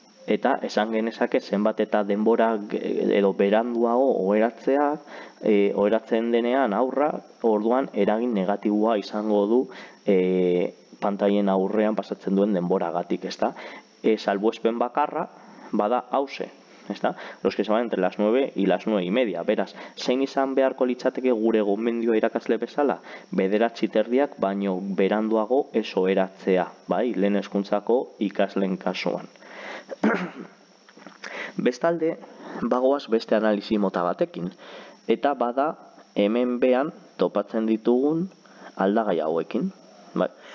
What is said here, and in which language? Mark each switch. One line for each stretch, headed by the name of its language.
Basque: Eta esan genezake zenbat eta denbora edo beranduago oheratzen denean aurra, orduan eragin negatiboa izango du pantailen aurrean pasatzen duen denboragatik, ezta? Salbuespen bakarra bada hauxe, ezta?
Spanish: Los que se van entre las 9 y las 9 y media.
Basque: Beraz, zein izan beharko litzateke gure gomendioa irakasle bezala? 9 terdiak baino beranduago ez oheratzea, bai? Lehen hezkuntzako ikasleen kasuan. Bestalde, bagoaz beste analisi mota batekin. Eta bada hemen behan topatzen ditugun aldagai hauekin. Bai.